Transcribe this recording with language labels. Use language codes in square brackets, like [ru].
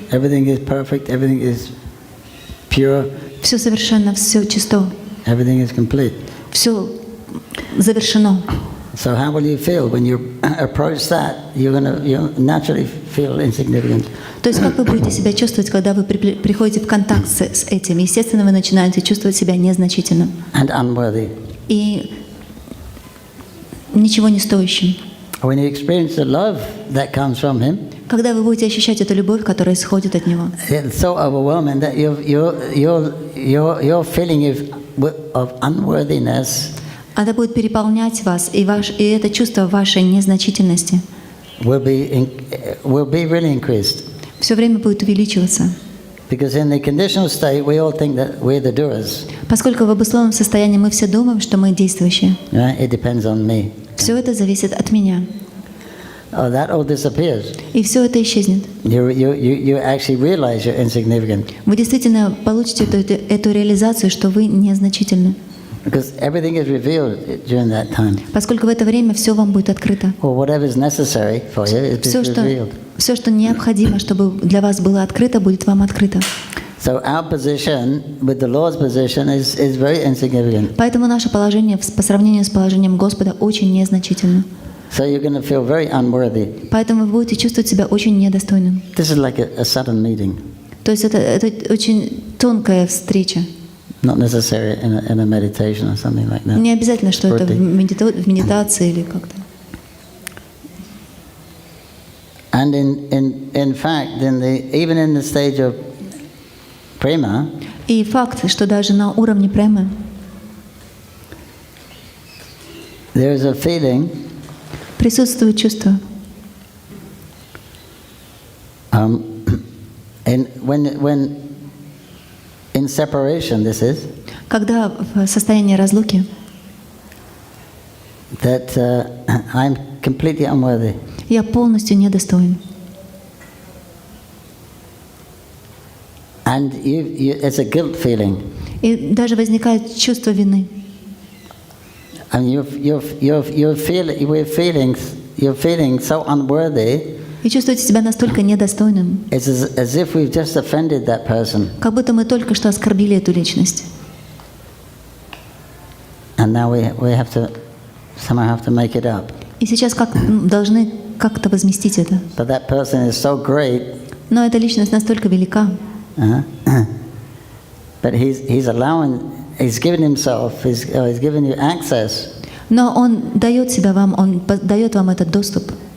[en] everything is perfect, everything is pure, [ru] все совершенно, все чисто, [en] everything is complete. [ru] все завершено. [en] So how will you feel when you approach that? You'll naturally feel insignificant. [ru] То есть как вы будете себя чувствовать, когда вы приходите в контакт с этим? Естественно, вы начинаете чувствовать себя незначительным [en] And unworthy. [ru] и ничего не стоящим. [en] When you experience the love that comes from him, [ru] Когда вы будете ощущать эту любовь, которая исходит от него, [en] it's so overwhelming that your feeling of unworthiness [ru] это будет переполнять вас, и это чувство вашей незначительности [en] will be really increased. [ru] все время будет увеличиваться. [en] Because in the conditional state, we all think that we're the doers. [ru] Поскольку в обусловленном состоянии мы все думаем, что мы действующие. [en] Right? It depends on me. [ru] Все это зависит от меня. [en] Oh, that all disappears. [ru] И все это исчезнет. [en] You actually realize you're insignificant. [ru] Вы действительно получите эту реализацию, что вы незначительны. [en] Because everything is revealed during that time. [ru] Поскольку в это время все вам будет открыто. [en] Or whatever is necessary for you is revealed. [ru] Все, что необходимо, чтобы для вас было открыто, будет вам открыто. [en] So our position with the Lord's position is very insignificant. [ru] Поэтому наше положение по сравнению с положением Господа очень незначительно. [en] So you're going to feel very unworthy. [ru] Поэтому вы будете чувствовать себя очень недостойным. [en] This is like a sudden meeting. [ru] То есть это очень тонкая встреча. [en] Not necessary in a meditation or something like that. [ru] Не обязательно, что это в медитации или как-то. [en] And in fact, even in the stage of prema, [ru] И факт, что даже на уровне премы [en] there is a feeling [ru] присутствует чувство. [en] When in separation, this is [ru] Когда в состоянии разлуки, [en] that I'm completely unworthy. [ru] я полностью недостоин. [en] And it's a guilt feeling. [ru] И даже возникает чувство вины. [en] And you're feeling so unworthy. [ru] И чувствуете себя настолько недостойным, [en] It's as if we've just offended that person. [ru] как будто мы только что оскорбили эту личность. [en] And now we somehow have to make it up. [ru] И сейчас должны как-то возместить это. [en] But that person is so great. [ru] Но эта личность настолько велика. [en] But he's given himself, he's given you access. [ru] Но он дает себя вам, он дает вам этот доступ.